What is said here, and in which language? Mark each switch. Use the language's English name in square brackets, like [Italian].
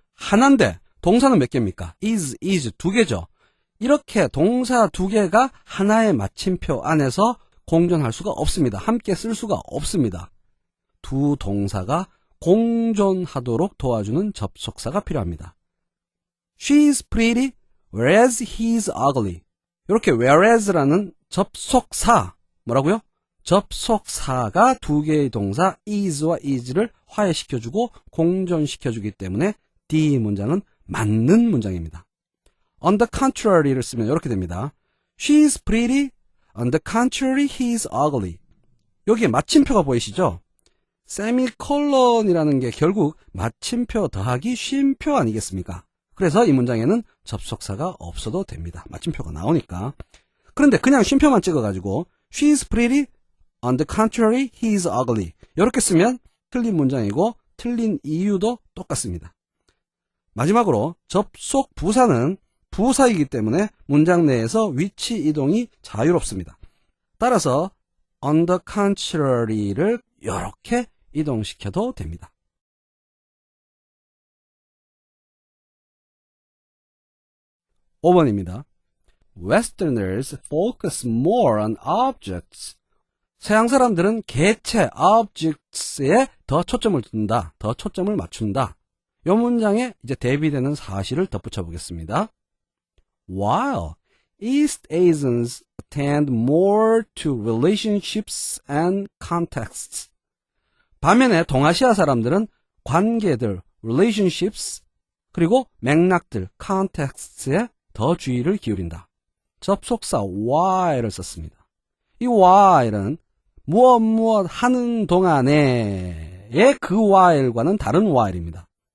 [Korean] 하나인데 동사는 몇 개입니까? is 두 개죠. 이렇게 동사 두 개가 하나의 마침표 안에서 공존할 수가 없습니다. 함께 쓸 수가 없습니다. 두 동사가 공존하도록 도와주는 접속사가 필요합니다. [English] She's pretty, whereas he's ugly. [Korean] 이렇게 whereas라는 접속사, 뭐라고요? 접속사가 두 개의 동사 is와 is를 화해시켜주고 공존시켜주기 때문에 D 문장은 맞는 문장입니다. [English] On the contrary [Korean] 를 쓰면 이렇게 됩니다. [English] She's pretty, on the contrary he's ugly. [Korean] 여기에 마침표가 보이시죠? 세미콜론이라는 게 결국 마침표 더하기 쉼표 아니겠습니까? 그래서 이 문장에는 접속사가 없어도 됩니다. 마침표가 나오니까. 그런데 그냥 쉼표만 찍어가지고 [English] She's pretty, on the contrary he's ugly [Korean] 이렇게 쓰면 틀린 문장이고 틀린 이유도 똑같습니다. 마지막으로 접속 부사는 부사이기 때문에 문장 내에서 위치 이동이 자유롭습니다. 따라서 [English] on the contrary [Korean] 를 이렇게 이동시켜도 됩니다. 5번입니다. [English] Westerners focus more on objects. [Korean] 서양 사람들은 개체 objects에 더 초점을 둔다, 더 초점을 맞춘다. 이 문장에 이제 대비되는 사실을 덧붙여 보겠습니다. [English] While East Asians attend more to relationships and contexts. [Korean] 반면에 동아시아 사람들은 관계들, relationships, 그리고 맥락들, contexts에 더 주의를 기울인다. 접속사 while을 썼습니다. 이 while은 무엇 하는 동안에의 그 while과는 다른 while입니다.